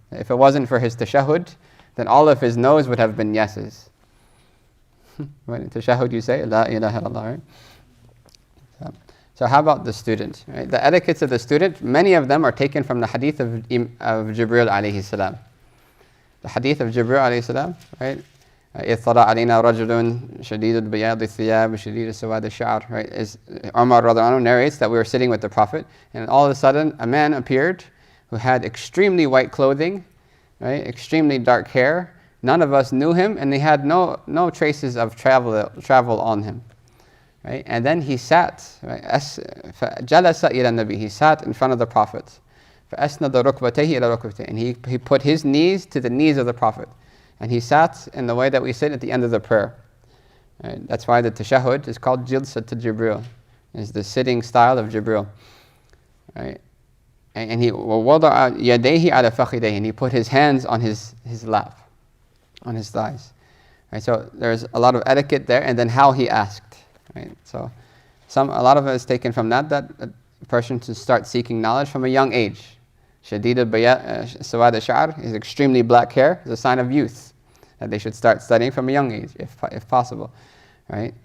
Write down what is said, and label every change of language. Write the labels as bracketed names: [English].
[English] If it wasn't for his tashahhud, then all of his no's would have been yeses. When in tashahhud you say La ilaha illallah, right? So how about the student? Right? The etiquettes of the student, many of them are taken from the hadith of Jibril alayhi salam. The hadith of Jibril alayhi salam, right? [Arabic] إذ طلع علينا رجل شديد البياض الثياب شديد سواد الشعر, right? [English] As Umar radiallahu anhu narrates that we were sitting with the Prophet, and all of a sudden a man appeared who had extremely white clothing, right? Extremely dark hair. None of us knew him, and he had no traces of travel on him, right? And then he sat, right? [Arabic] جلس إلى النبي. [English] He sat in front of the Prophet. [Arabic] فأسند ركبتيه إلى ركبتيه. [English] And he put his knees to the knees of the Prophet. And he sat in the way that we sit at the end of the prayer. Right? That's why the tashahhud is called Jilsat Jibril. It's the sitting style of Jibril. Right? And he [Arabic] وَوَضَعَ يَدَيْهِ عَلَى فَخِذَيْهِ. [English] And he put his hands on his lap, on his thighs. Right? So there's a lot of etiquette there, and then how he asked. Right? So a lot of it is taken from that a person should start seeking knowledge from a young age. [Arabic] Shadid al-Sawad al-Sha'r, [English] his extremely black hair, is a sign of youth, that they should start studying from a young age, if possible. Right?